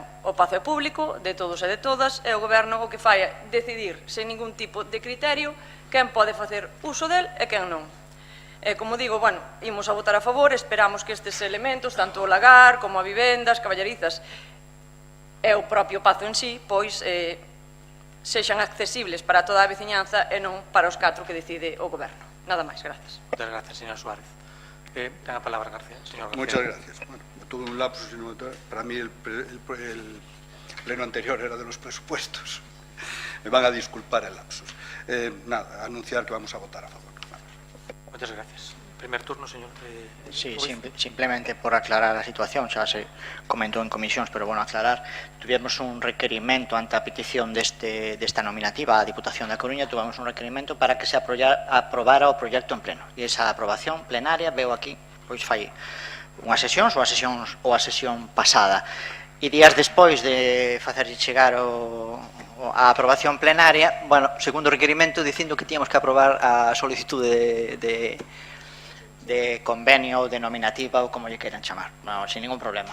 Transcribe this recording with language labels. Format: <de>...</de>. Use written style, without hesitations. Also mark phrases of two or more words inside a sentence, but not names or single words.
<gl>O Pazo é público, de todos e de todas, e o goberno o que fai é decidir sen ningún tipo de criterio quen pode facer uso del e quen non. Como digo, bueno, imos a votar a favor, esperamos que estes elementos, tanto o lagar como a vivendas, caballerizas e o propio Pazo en sí, pois sexan accesibles para toda a veciñanza e non para os 4 que decide o goberno. Nada máis, gracias.</gl> <es>Muchas gracias, señora Suárez. Tenga palabra, García. Señor García. Muchas gracias. Bueno, tuve un lapsus. Para mí el pleno anterior era de los presupuestos. Me van a disculpar el lapsus. Nada, anunciar que vamos a votar a favor. Muchas gracias. Primer turno, señor.</es> <gl>Sí, simplemente por aclarar a situación, xa se comentou en comisións, pero bueno, aclarar, tuvimos un requerimento ante a petición desta nominativa a Diputación da Coruña, tuvimos un requerimento para que se aprobara o proxecto en pleno, e esa aprobación plenaria veo aquí, pois fai unhas sesións ou a sesión pasada, e días despois de facerlle chegar a aprobación plenaria, bueno, segundo requerimento dicindo que tíamos que aprobar a solicitude de convenio ou de nominativa ou como lle queiran chamar, no,</gl> <es>sin ningún problema.</es>